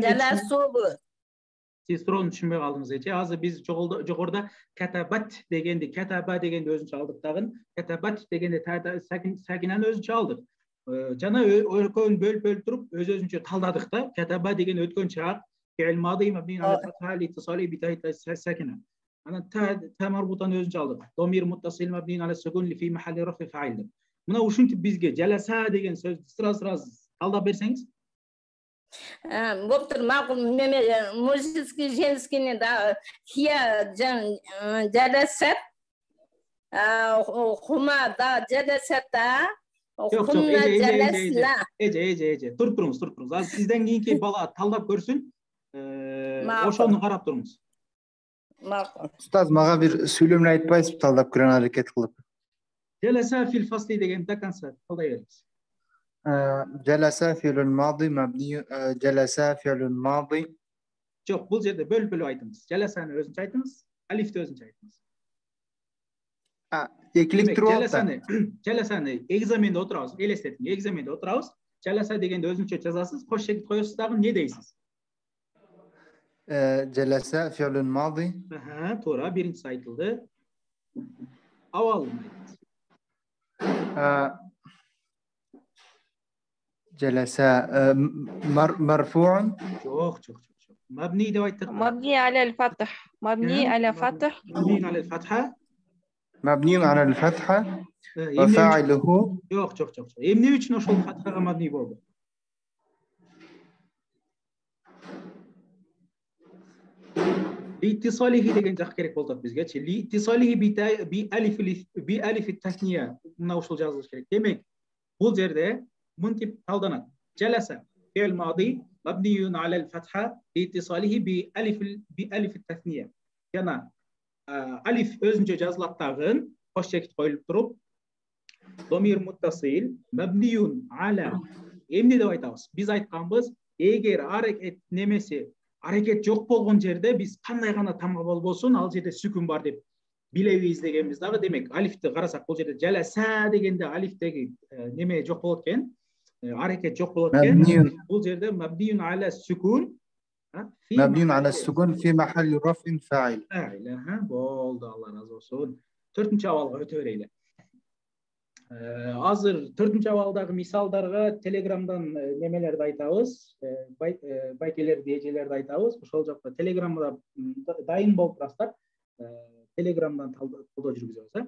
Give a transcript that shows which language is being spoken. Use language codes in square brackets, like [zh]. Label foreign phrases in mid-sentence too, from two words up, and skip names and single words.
[ky] Жаласу болот. Сиз суроону түшүнбөй калдыңыз, эже. Азыр биз жогоруда катабат дегенди, катаба дегенди өзүнчө алдык дагы. Катабат дегенди сакинаны өзүнчө алдык. Жана экөөнү бөлүп туруп өзүнчө талдадык да. Катаба деген өткөн чак, [ar] فعل ماض مبني على فتحة لاتصال بتاء ساكنة. [ky] Анан та марбутаны өзүнчө алдык. [ar] ضمير متصل مبني على سكون ل في محل رفع فاعل. [ky] Мына ушинтип бизге жаласа деген сөздү сразу талдап берсеңиз. Боптур, макул неме мужеский женскийни да [ar] هي جلست. هما دا جلستا. هن جلسن. [ky] Эже. Туруп туруңуз. Азыр сизден кийинки бала талдап көрсүн. Ошону карап туруңуз. Устаз, мага бир сүйлөмдү айтпайсызбы талдап көрөн аракет кылып? Жаласа фил фасли деген до конца талдай бериңиз. [ar] جلس فعل الماضي مبني جلس فعل الماضي [ky] Жок, бул жерде бөлүп айтыңыз. Жаласаны өзүнчө айтыңыз, алифти өзүнчө айтыңыз. Экилик туруп жаласаны экзаменде отурабыз, элестетиң, экзаменде отурабыз. Жаласа дегенди өзүнчө жазасыз, кош шекит коесуз дагы эмне дейсиз? [ar] جلس فعل الماضي. [ky] Туура, биринчиси айтылды. Абалын айтыңыз. [ar] جلس مرفوع. جوخ مبني ده وايت مبني على الفتح. مبني على فتح. مبني على الفتحة. مبني على الفتحة وفاعله. [ky] جوخ эмне үчүн ошол фатхага мабни болду? Литтисалихи деген жак керек болот бизгечи. [ar] لاتصاله بألف التثنية [ky] мына ушул жазылыш керек. Демек, бул жерде منتب талданат. [ar] جلس فعل ماضي مبني على الفتحة لاتصاله بألف التثنية. [ky] Жана алиф өзүнчө жазылат дагы, кош шекит коюлуп туруп, [ar] ضمير متصل مبني على. [ky] Эмне деп айтабыз? Биз айтканбыз, эгер аракет немеси, аракет жок болгон жерде биз кандай гана тамга болбосун, ал жерде сүкүн бар деп билебиз дегенбиз дагы. Демек, алифти карасак, бул жерде жаласа дегенде алифтеги неме жок болот экен. [tr] Hareket çok olurken bu yerde [ar] مبني على سكون مبني على سكون في محل رفع فاعل. [ky] Boldu, Allah razı olsun. 4-nче абалга өтө берели. Азыр 4-нче абалдагы мисалдарга Телеграмдан немелерди айтабыз, байкелерди, эжелерди айтабыз. Ошол жакта Телеграмда дайын болуп турасыздар. Телеграмдан талдоо жүргүзөбүз.